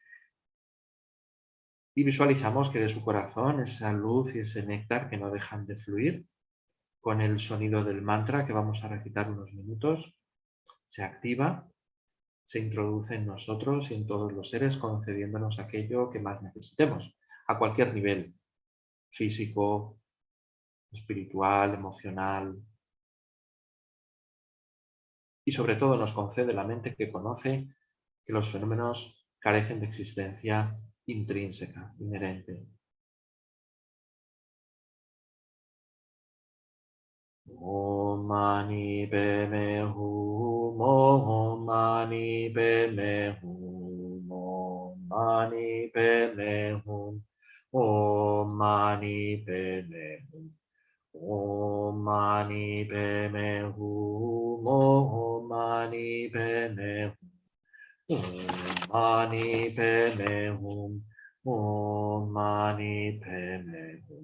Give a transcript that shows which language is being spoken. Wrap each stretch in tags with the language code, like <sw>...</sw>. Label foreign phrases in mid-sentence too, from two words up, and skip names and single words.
<es>Y visualizamos que de su corazón esa luz y ese néctar que no dejan de fluir, con el sonido del mantra que vamos a recitar unos minutos, se activa, se introduce en nosotros y en todos los seres, concediéndonos aquello que más necesitemos, a cualquier nivel, físico, espiritual, emocional. Y sobre todo nos concede la mente que conoce que los fenómenos carecen de existencia intrínseca, inherente.</es> <sa>Om mani padme hum, Om mani padme hum, Om mani padme hum, Om mani padme hum, Om mani padme hum, Om mani padme hum, Om mani padme hum, Om mani padme hum.</sa>